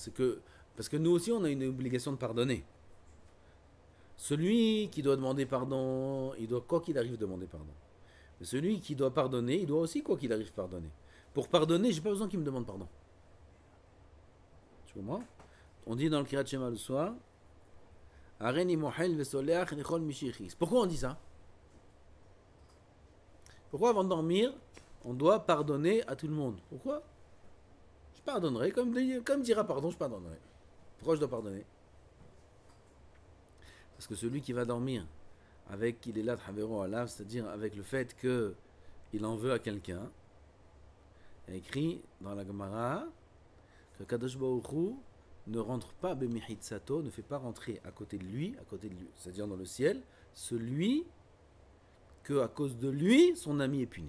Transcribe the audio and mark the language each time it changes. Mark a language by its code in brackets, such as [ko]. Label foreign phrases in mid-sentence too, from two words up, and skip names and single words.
[fr] C'est que, parce que nous aussi, on a une obligation de pardonner. Celui qui doit demander pardon, il doit, quoi qu'il arrive, demander pardon. Mais celui qui doit pardonner, il doit aussi, quoi qu'il arrive, pardonner. Pour pardonner, j'ai pas besoin qu'il me demande pardon. Tu comprends? On dit dans le Kirat Shema le soir, [he] הריני מוחל וסולח לכל מי שהכעיס. [fr] Pourquoi on dit ça? Pourquoi avant de dormir, on doit pardonner à tout le monde? Pourquoi? Je pardonnerai, comme dira pardon, je pardonnerai. Pourquoi je dois pardonner? Parce que celui qui va dormir avec qu'il est là, c'est-à-dire avec le fait qu'il en veut à quelqu'un, il y a écrit dans la Gemara que Kadosh Baruch Hu ne rentre pas Bemihitsato, ne fait pas rentrer à côté de lui, c'est-à-dire dans le ciel, celui que à cause de lui, son ami est puni.